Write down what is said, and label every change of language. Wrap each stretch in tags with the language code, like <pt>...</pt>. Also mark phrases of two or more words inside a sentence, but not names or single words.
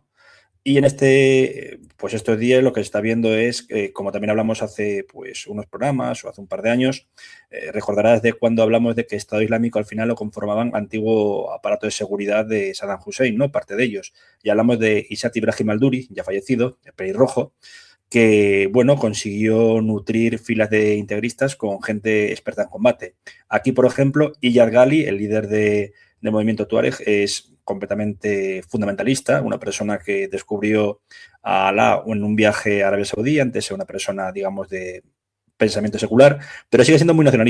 <es>Y en pues estos días lo que se está viendo es, como también hablamos hace pues unos programas o hace un par de años, recordarás de cuando hablamos de que Estado Islámico al final lo conformaban antiguo aparato de seguridad de Saddam Hussein, ¿no? Parte de ellos. Y hablamos de Isat Ibrahim al-Duri, ya fallecido, el pelirrojo, que, bueno, consiguió nutrir filas de integristas con gente experta en combate. Aquí, por ejemplo, Iyad Ghali, el líder del movimiento Tuareg, es completamente fundamentalista, una persona que descubrió a Alá en un viaje a Arabia Saudí, antes era una persona, digamos, de pensamiento secular, pero sigue siendo muy nacionalista.</es>